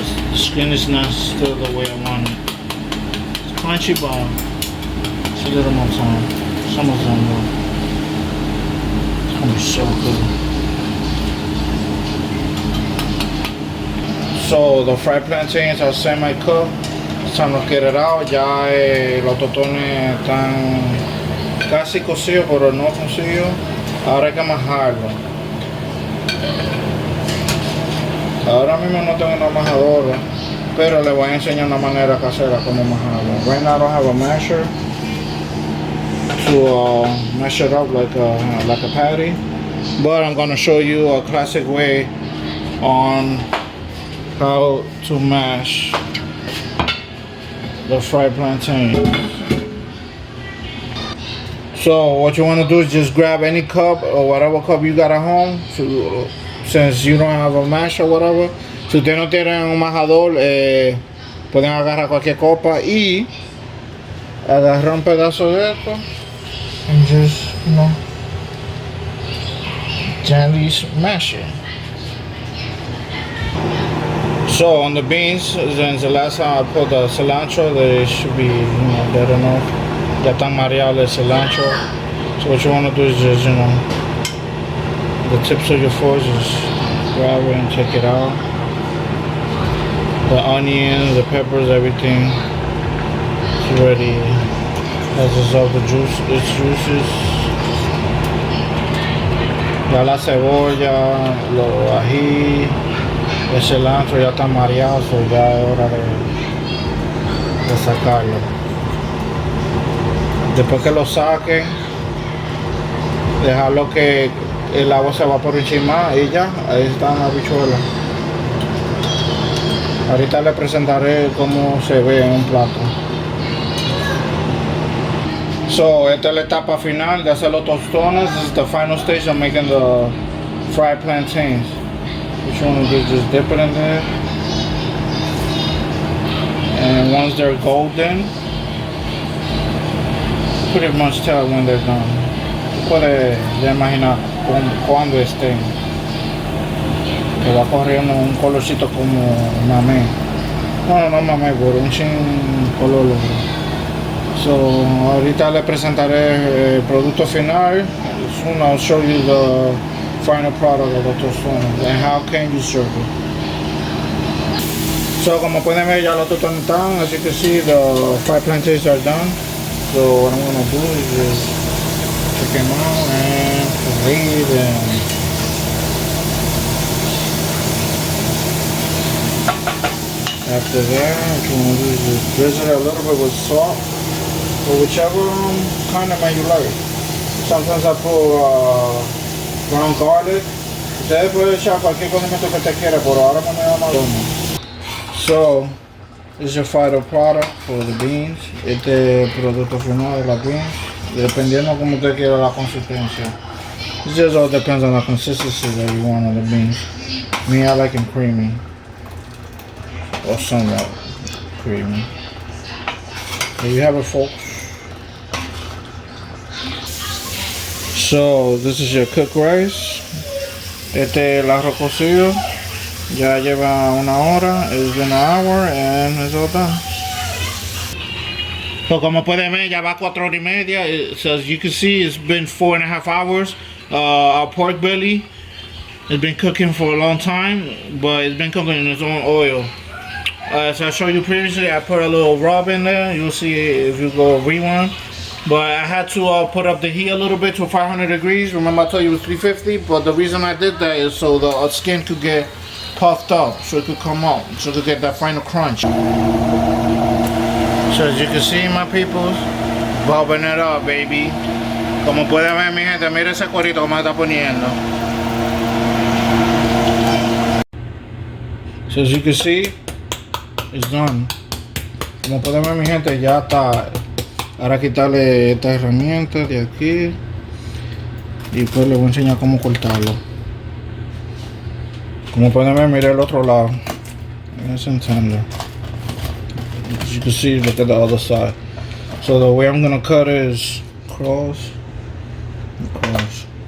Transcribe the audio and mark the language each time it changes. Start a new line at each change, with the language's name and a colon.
English: The skin is not still the way I want it. It's crunchy, but it's a little more time. It's almost done though. It's gonna be so good. So the fried plantains are semi-cooked. It's time to get it out.
Spanish: Ya los totones están casi cocidos, pero no cocidos. Ahora hay que majarlo. Ahora mismo no tengo una majadora, pero le voy a enseñar una manera casera como majarlo.
English: Right now I don't have a masher to mash it up like a patty, but I'm gonna show you a classic way on how to mash the fried plantains. So what you want to do is just grab any cup or whatever cup you got at home, since you don't have a mash or whatever.
Spanish: Si ustedes no tienen un majador, pueden agarrar cualquier copa y agarrar un pedazo de esto
English: and just, you know, gently mash it. So on the beans, since the last time I put the cilantro, they should be, you know, dead enough.
Spanish: Ya están mareados el cilantro.
English: So what you want to do is just, you know, the tips of your forks, just grab it and take it out. The onions, the peppers, everything is ready. Has dissolved its juices.
Spanish: Ya la cebolla, los ají, el cilantro ya está mareado, so ya es hora de sacarlo. Después que lo saquen, dejarlo que el agua se va por encima y ya, ahí están las habichuelas. Ahorita les presentaré cómo se ve en un plato. So, esta es la etapa final de hacer los tostones.
English: This is the final stage of making the fried plantains. What you want to do is just dip it in there. And once they're golden, pretty much tell when they're done.
Spanish: Puedes ya imaginar cuando estén. Que va corriendo un colorcito como mamé. No mamé, pero un chin color. So, ahorita le presentaré el producto final.
English: Soon I'll show you the final product of the tostones and how can you serve it.
Spanish: So, como pueden ver, ya los tostones están.
English: As you can see, the fried plantains are done. So, what I'm gonna do is just check them out and read and after that, what you want to do is just drizzle it a little bit with salt or whichever kind of man you like. Sometimes I put ground garlic.
Spanish: Ustedes pueden echar cualquier condimento que te quiera, pero ahora me da más.
English: So, this is your final product for the beans.
Spanish: Este producto final de las beans. Dependiendo como usted quiera la consistencia.
English: It just all depends on the consistency that you want on the beans. Me, I like them creamy. Or somewhat creamy. There you have it, folks. So, this is your cooked rice.
Spanish: Este el arroz cocido. Ya lleva una hora.
English: It's been an hour and it's all done.
Spanish: So como pueden ver, ya va 4 horas y media.
English: So as you can see, it's been 4.5 hours. Our pork belly has been cooking for a long time, but it's been cooking in its own oil. As I showed you previously, I put a little rub in there. You'll see if you go rewind. But I had to put up the heat a little bit to 500 degrees. Remember I told you it was 350, but the reason I did that is so the skin could get puffed up, so it could come out, so it could get that final crunch. So as you can see, my peoples, bubbling it up, baby.
Spanish: Como pueden ver, mi gente, mira ese cuerito que me está poniendo.
English: So as you can see, it's done.
Spanish: Como pueden ver, mi gente, ya está. Ahora quitarle esta herramienta de aquí y pues les voy a enseñar cómo cortarlo. Como pueden ver, mire el otro lado.
English: It's tender. As you can see, look at the other side. So the way I'm gonna cut is cross and cross.